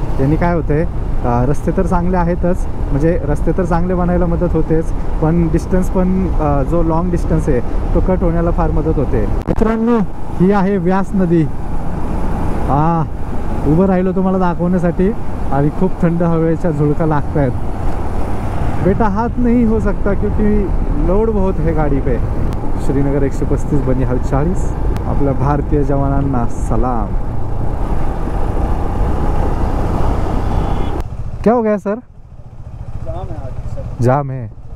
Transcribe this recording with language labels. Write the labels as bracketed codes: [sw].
[mr] यांनी काय होतंय, रस्ते तर चांगले आहेतच, म्हणजे रस्ते तर चांगले बनायला मदत होतेच, पण डिस्टन्स पण जो लॉंग डिस्टन्स आहे तो कट होण्याला फार मदत होते. मित्रांनो, ही आहे व्यास नदी. उभं राहिलो तुम्हाला दाखवण्यासाठी आणि खूप थंड हवेच्या झुळका लागत आहेत. [hi] बेटा हाथ नहीं हो सकता क्योंकि लोड बहुत है गाड़ी पे. श्रीनगर 135 बनिहाल 40. [mr] आपल्या भारतीय जवानांना सलाम. [hi] क्या हो गया सर. जाम है.